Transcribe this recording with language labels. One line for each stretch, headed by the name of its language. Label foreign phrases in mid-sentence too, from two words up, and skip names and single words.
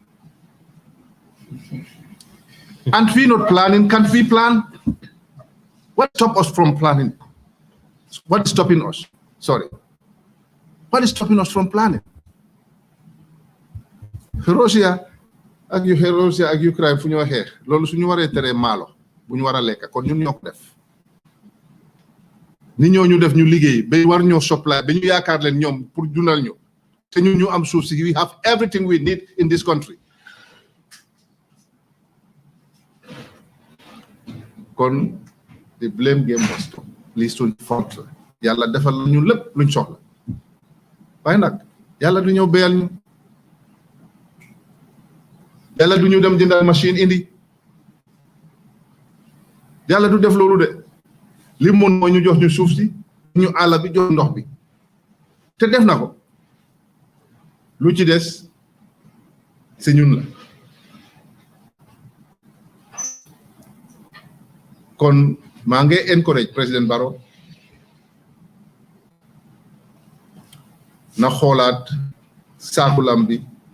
English: And we not planning. Can't we plan? What stops us from planning? What is stopping us? Sorry. What is stopping us from planning?
Wolof: Russia ak Ukraine fu ñu waxee loolu suñu waree tere maalo bu ñu war a lekk kon ñun ñoo ko def ni ñoo ñu def ñu liggéey ba war ñoo supply ba ñu yaakaar leen ñoom pour dundal ñu te ñun ñu am suuf si
English: we have everything we need in this country
Wolof: kon
English: the blame game must stop
Wolof: lii suñ font la yàlla defal ñu lépp luñ soxla waaye nag yàlla du ñëw béyal ñu yàlla du ñu dem jëndal machine indi yàlla du def loolu de li mun mooy ñu jox ñu suuf si ñu àll bi jox ndox bi te def na ko lu ci des si ñun la kon maa ngi encourage président Barrow na xoolaat saakulam bi